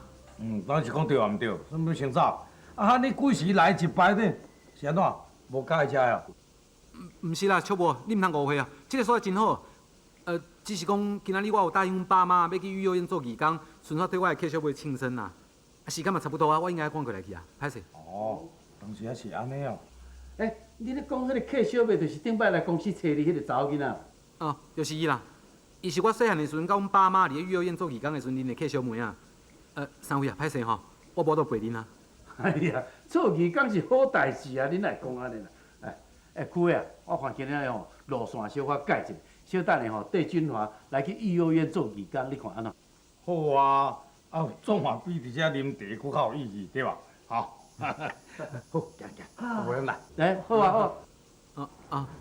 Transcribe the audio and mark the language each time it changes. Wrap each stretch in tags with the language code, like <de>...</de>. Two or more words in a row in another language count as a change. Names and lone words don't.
<nan>当是讲对啊，毋对，什么先走？啊，你几时来一摆呢？是安怎？无介意哦？毋是啦，秋波，你毋通误会啊！这个所在真好。只是讲今仔日我有答应阮爸妈要去育幼院做义工，顺便替我的客小妹庆生啦。时间嘛差不多啊，我应该赶过来去啊，歹势。哦，当时也是安尼哦。你咧讲迄个客小妹，就是顶摆来公司找你迄个查某囡仔。哦，就是伊啦。伊是我细汉的时阵，甲阮爸妈伫咧幼儿园做义工的时阵，恁的客小妹啊。三位啊，歹势吼，我无到陪恁啊。哎呀，做义工是好代志啊，恁来讲安尼啦。姑啊，我看今日吼路线小可改一下，小等下吼带俊华来去幼儿园做义工，你看安怎？好啊，总嘛比伫遮啉茶搁较有意义，对吧？好，好，行，我来。来，好啊，好。</nan>